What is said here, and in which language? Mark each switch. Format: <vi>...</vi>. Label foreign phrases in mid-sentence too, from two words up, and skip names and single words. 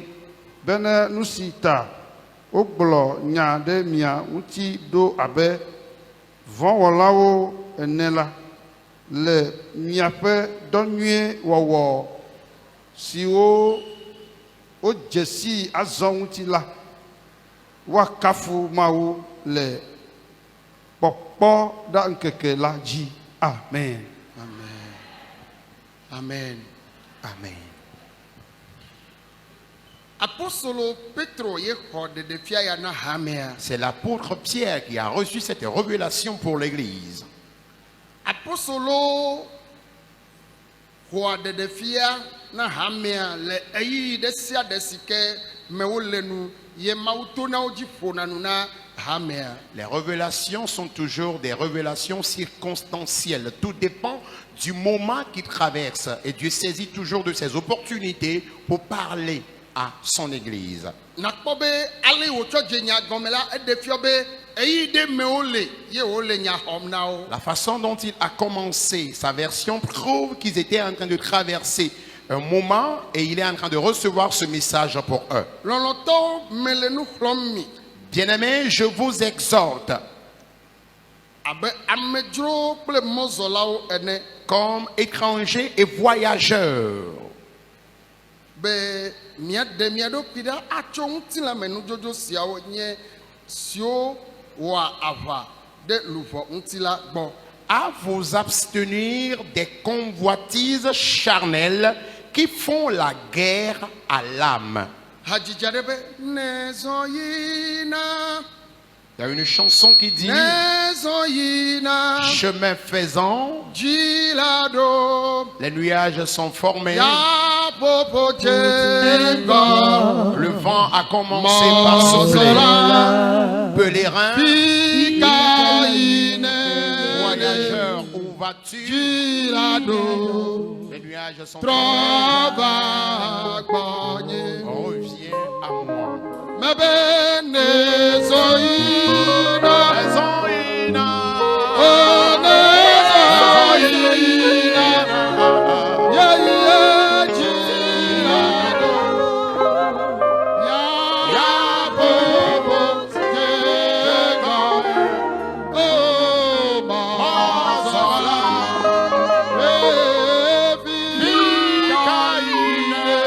<ee>bena nu si ta wogblɔ nya ɖe mia ŋuti ɖo abe vɔ̃wɔlawo ene la le miaƒe dɔ nyuie wɔwɔ siwo wodze si azɔ ŋuti la woakafu Mawu le kpɔkpɔ ɖa ŋkeke la dzi. Amen. amen Amen. apostolo petro ye xɔ ɖeɖefia ya na hamea</ee> <fr>C'est l'apôtre Pierre qui a reçu cette révélation pour l'Église.</fr> <ee>apostolo xɔa ɖeɖefia na hamea le eyi ɖe sia ɖe si ke me wole nu ye mawu to na wo dzi ƒona nu na hamea</ee> <fr>Les révélations sont toujours des révélations circonstancielles. Tout dépend du moment qu'il traverse. Et Dieu saisit toujours de ses opportunités pour parler à son Église.</fr> <ee>nakpɔ be ale wòtsɔ dze nya gɔme la eɖe fiɔ be eyi ɖe me wole ye wole nya xɔm na wo</ee> <fr>La façon dont il a commencé sa version prouve qu'ils étaient en train de traverser un moment et il est en train de recevoir ce message pour eux.</fr> <ee>Lɔlɔtɔwo me le nu xlɔm mi</ee> <fr>Bien-aimés, je vous exhorte,</fr> <ee>abe amedzrowo kple mɔzɔlawo ene</ee> <fr>comme étrangers et voyageurs,</fr> <ee>be miaɖe mia ɖokui ɖa atso ŋutilã me nudzɔdzɔ siawo nye siwo wɔa aʋa ɖe luʋɔ ŋuti la gbɔ.</ee> <fr>à vous abstenir des convoitises charnelles qui font la guerre à l'âme.</fr> <ee>Hadzidzi aɖe be nezɔ yina</ee> <fr>Il y a une chanson qui dit,</fr> <ee>nezɔ yina</ee> <fr>chemin faisant,</fr> <ee>dzi la ɖo</ee> <fr>les nuages sont formés,</fr> <ee>yaƒoƒo dze ŋgɔ</ee> <fr>le vent a commencé par souffler.</fr> <ee>mɔzɔla</ee> <fr>Pèlerin,</fr> <ee>fi ka yine</ee> <fr>voyageur, où vas-tu?</fr> <ee>dzi la ɖo</ee> <fr>Les nuages sont</fr> <ee>trɔ</ee> <fr>formés.</fr> <ee>va gbɔnye.</ee> <fr>Reviens à moi.</fr> <ee>Mebe nezɔ yina Zoïna, o nezɔ yina yeye dzi la ɖo yaƒoƒo dze ŋgɔ o mɔzɔla efi ka yine</ee>